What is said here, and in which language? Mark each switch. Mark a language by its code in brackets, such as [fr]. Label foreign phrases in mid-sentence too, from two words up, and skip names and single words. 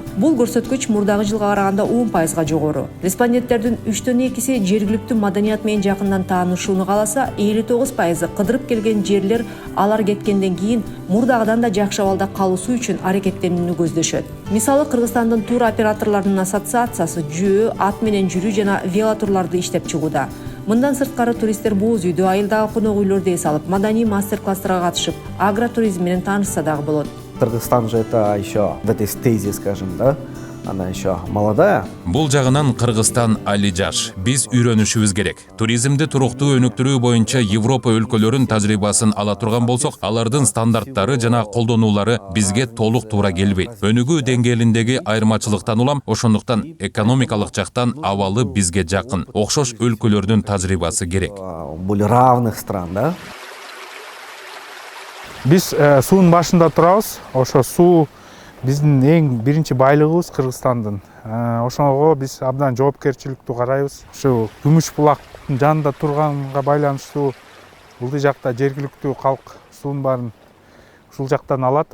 [ky] Бул көрсөткүч мурдагы жылга караганда 10%га жогору. Респонденттердин 3/2 жергиликтүү маданият менен жакындан таанышууну кааласа, 59% кыдырып келген жерлер алар кеткенден кийин мурдагыдан да жакшы абалда калуусу үчүн аракеттенүүнү көздөшөт. Мисалы, Кыргызстандын тур операторлорунун ассоциациясы жөө, ат менен жүрүү жана велотурларды иштеп чыгууда. Мындан сырткары туристтер боз үйдө, айылдагы конок үйлөрдү эс алып, маданий мастер-класстарга катышып, агротуризм менен таанышса дагы болот. [ru] Кыргызстан же это еще в этой стезе, скажем, да, она еще молодая. [ky] Бул жагынан Кыргызстан али жаш. Биз үйрөнүшүбүз керек. Туризмди туруктуу өнүктүрүү боюнча Европа өлкөлөрүнүн тажрыйбасын ала турган болсок, алардын стандарттары жана колдонулары бизге толук туура келбейт. Өнүгүү деңгээлиндеги айырмачылыктан улам, ошондуктан экономикалык жактан абалы бизге жакын. Окшош өлкөлөрдүн тажрыйбасы керек. [ru] Более равных стран, да? [ky] Биз суунун башында турабыз. Ошо суу биздин эң биринчи байлыгыбыз Кыргызстандын. Ошого биз абдан жоопкерчиликтүү карайбыз. Ушу Күмүш булактын жанында турганга байланыштуу бул жакта жергиликтүү калк суунун баарын ушул жактан алат.